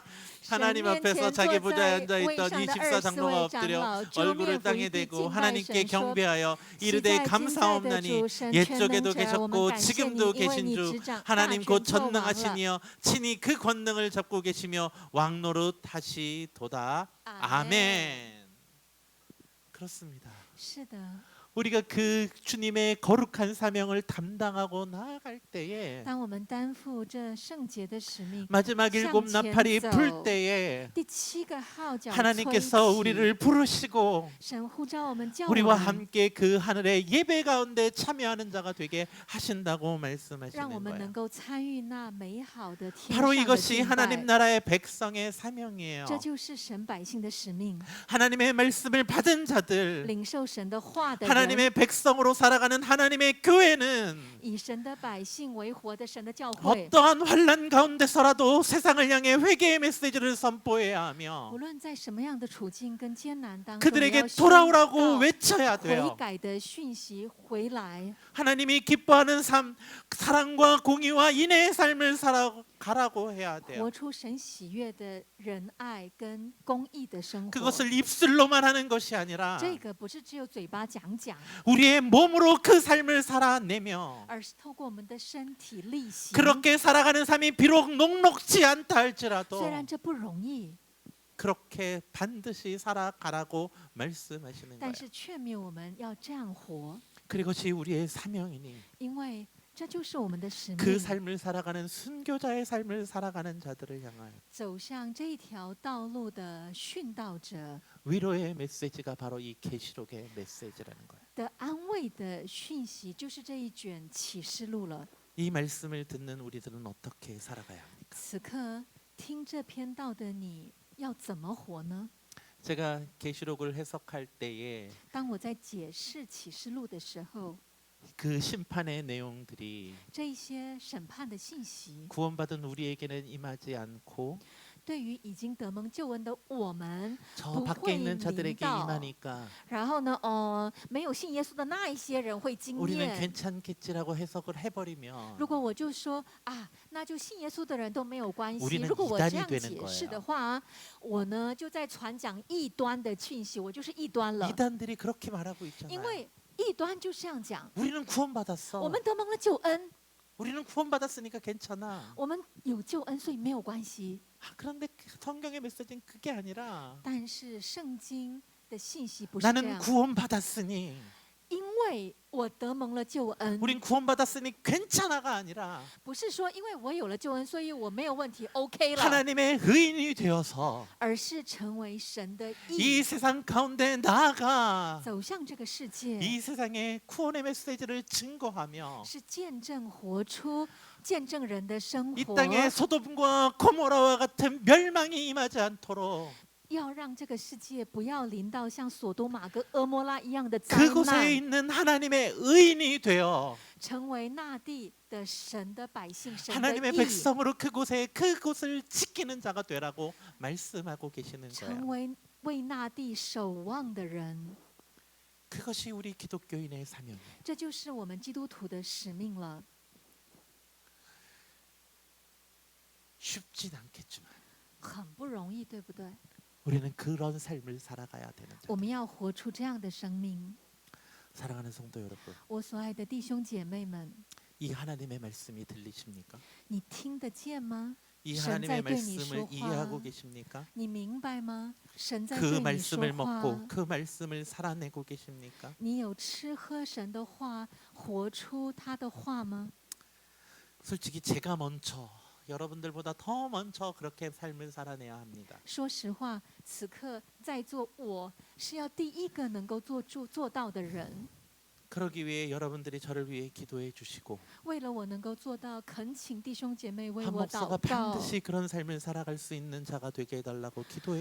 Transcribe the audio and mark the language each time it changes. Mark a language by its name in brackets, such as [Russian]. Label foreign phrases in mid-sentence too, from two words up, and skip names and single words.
[Korean] 하나님 앞에서 자기 보좌에 앉아있던 24장로가 엎드려 얼굴을 땅에 대고 하나님께 경배하여 이르되 감사옵나니 옛적에도 계셨고 지금도 계신 주 하나님 곧 전능하시니여 친히 그 권능을 잡고 계시며 왕노릇 하시도다. 아멘. 그렇습니다. [Chinese] 是的， [Korean] 우리가 그 주님의 거룩한 사명을 담당하고 나아갈 때에 [Chinese] 当我们担负这圣洁的使命， [Korean] 마지막 일곱 나팔이 불 때에 [Chinese] 第7个号角吹 [Korean] 하나님께서 [Chinese] 起， [Korean] 우리를 부르시고 [Chinese] 神呼召我们，叫我 [Korean] 우리와 [Chinese] 们， [Korean] 함께 그 하늘의 예배 가운데 참여하는 자가 되게 하신다고 [Chinese] 让我 [Korean] 말씀하시는 [Chinese] 们 [Korean] 거예요. [Chinese] 能够参与那美好的天 [Korean] 바로 [Chinese] 上的 [Korean] 이것이 [Chinese] 敬 [Korean] 하나님 [Chinese] 拜。 [Korean] 나라의 백성의 사명이에요. [Chinese] 这就是神百姓的使命， [Korean] 하나님의 말씀을 받은 자들, [Chinese] 领受神的话的人， [Korean] 하나님의 백성으로 살아가는 하나님의 교회는 [Chinese] 以神的百姓为活的神的教会。 [Korean] 어떠한 환난 가운데서라도 세상을 향해 회개의 메시지를 선포해야 하며 [Chinese] 无论在什么样的处境跟艰难当中， [Korean] 그들에게 [Chinese] 你要宣 [Korean] 돌아오라고 [Chinese] 告 [Korean] 외쳐야 [Chinese] 悔 [Korean] 돼요. [Chinese] 改的讯息回来。 [Korean] 하나님이 기뻐하는 삶, 사랑과 공의와 인애의 삶을 살아가라고 해야 돼요. [Chinese] 活出神喜悦的仁爱跟公义的生活。 [Korean] 그것을 입술로만 하는 것이 아니라 [Chinese] 这个不是只有嘴巴讲讲， [Korean] 우리의 몸으로 그 삶을 살아내며 [Chinese] 而是透过我们的身体力行。 [Korean] 그렇게 살아가는 삶이 비록 녹록지 않다 [Chinese] 虽 [Korean] 할지라도 [Chinese] 然这不容易， [Korean] 그렇게 반드시 살아가라고 말씀하시는 [Chinese] 但 [Korean] 거예요. [Chinese] 是劝勉我们要这样活， [Korean] 그것이 우리의 사명이니 [Chinese] 因为这就是我们的使 [Korean] 그 [Chinese] 命。 [Korean] 삶을 살아가는 순교자의 삶을 살아가는 자들을 향하여 [Chinese] 走向这一条道路的殉道者 [Korean] 위로의 메시지가 바로 이 계시록의 메시지라는 거예요. [Chinese] 的安慰的讯息，就是这一卷启示录了。 [Korean] 이 말씀을 듣는 우리들은 어떻게 살아가야 합니까? [Chinese] 此刻听这篇道的你要怎么活呢？ [Korean] 제가 계시록을 해석할 때에 [Chinese] 当我在解释启示录的时候， [Korean] 그 심판의 내용들이 [Chinese] 这一些审判的信息， [Korean] 구원받은 우리에게는 임하지 않고 [Chinese] 对于已经得蒙救恩的我们， [Korean] 저 [Chinese] 不 [Korean] 밖에 [Chinese] 会 [Korean] 있는 [Chinese] 临 [Korean] 자들에게 [Chinese] 到。 [Korean] 임하니까 [Chinese] 然后呢，没有信耶稣的那一些人会经 [Korean] 우리는 [Chinese] 验。 [Korean] 괜찮겠지라고 해석을 해버리면 [Chinese] 如果我就说啊，那就信耶稣的人都没有关系。 [Korean] 우리는 [Chinese] 如果我 [Korean] 이단이 [Chinese] 这样 [Korean] 되는 [Chinese] 解释 [Korean] 거예요 [Chinese] 的话，我呢就在传讲异端的讯息，我就是异端了。 [Korean] 이단들이 그렇게 말하고 [Chinese] 因 [Korean] 있잖아요. [Chinese] 为异端就这样讲， [Korean] 우리는 구원받았어. [Chinese] 我们得蒙了救恩， [Korean] 우리는 구원받았으니까 괜찮아. [Chinese] 我们有救恩，所以没有关系。 [Korean] 그런데 성경의 메시지는 그게 아니라 [Chinese] 但是圣经的信息不是这 [Korean] 나는 [Chinese] 样， [Korean] 구원받았으니 [Chinese] 因为我得蒙了救恩， [Korean] 우린 구원받았으니 괜찮아가 아니라 [Chinese] 不是说因为我有了救恩，所以我没有问题 OK 了， [Korean] 하나님의 의인이 되어서 [Chinese] 而是成为神的 [Korean] 이 [Chinese] 义， [Korean] 세상 가운데 나아가 [Chinese] 走向这个世界， [Korean] 이 세상의 구원의 메시지를 증거하며 [Chinese] 是见证活出见证人的生 [Korean] 이 [Chinese] 活， [Korean] 땅에 소돔과 고모라와 같은 멸망이 임하지 않도록 [Chinese] 要让这个世界不要临到像索多玛跟俄摩拉一样的灾 [Korean] 그곳에 [Chinese] 难， [Korean] 있는 하나님의 의인이 되어 [Chinese] 成为那地的神的百姓，神的 [Korean] 하나님의 [Chinese] 义， [Korean] 백성으로 그곳을 지키는 자가 되라고 말씀하고 계시는 [Chinese] 成 [Korean] 거예요. [Chinese] 为为那地守望的人， [Korean] 그것이 우리 기독교인의 사명이에요. [Chinese] 这就是我们基督徒的使命了。 [Korean] 쉽진 않겠지만 [Chinese] 很不容易，对不对？ [Korean] 우리는 그런 삶을 살아가야 되는 자. [Chinese] 我们要活出这样的生命。 [Korean] 사랑하는 성도 여러분, [Chinese] 我所爱的弟兄姐妹们， [Korean] 이 하나님의 말씀이 들리십니까? [Chinese] 你听得见吗？ [Korean] 이 [Chinese] 神 [Korean] 하나님의 [Chinese] 在对你 [Korean] 말씀을 [Chinese] 说 [Korean] 이해하고 [Chinese] 话， [Korean] 계십니까? [Chinese] 你明白吗？神在 [Korean] 그 [Chinese] 对你说 [Korean] 말씀을 [Chinese] 话 [Korean] 먹고 ， 그 말씀을 살아내고 계십니까? [Chinese] 你有吃喝神的话，活出他的话吗？ [Korean] 솔직히 제가 먼저 여러분들보다 더 먼저 그렇게 삶을 살아내야 합니다. [Chinese] 说实话，此刻在座我是要第一个能够做到的人。 [Korean] 그러기 위해 여러분들이 저를 위해 기도해 주시고 [Chinese] 为了我能够做到，恳请弟兄姐妹为 [Korean] 한 [Chinese] 我祷 [Korean] 목사가 [Chinese] 告， [Korean] 반드시 그런 삶을 살아갈 수 있는 자가 되게 해달라고 기도해